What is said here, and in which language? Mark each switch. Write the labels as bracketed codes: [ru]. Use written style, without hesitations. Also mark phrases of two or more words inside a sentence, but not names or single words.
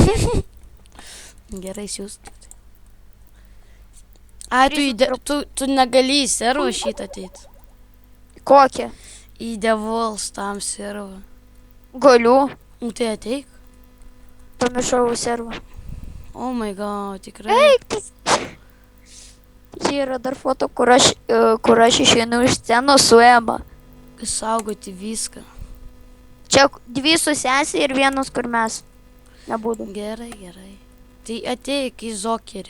[lt] Gerai, siųsk. Ai, tu negali į servą šitą ateit. Kokią? Į Devols tam servą. Galiu. Nu tai ateik. Pamiršau servą. [en] Oh my god, [lt] tikrai. Eik! Čia yra dar foto, kur aš išeinu iš scenos su Ema. Saugoti viską. Čia 2 su sesė ir 1, kur mes. Nebūdu. Gerai. Tai ateik į Zokerį.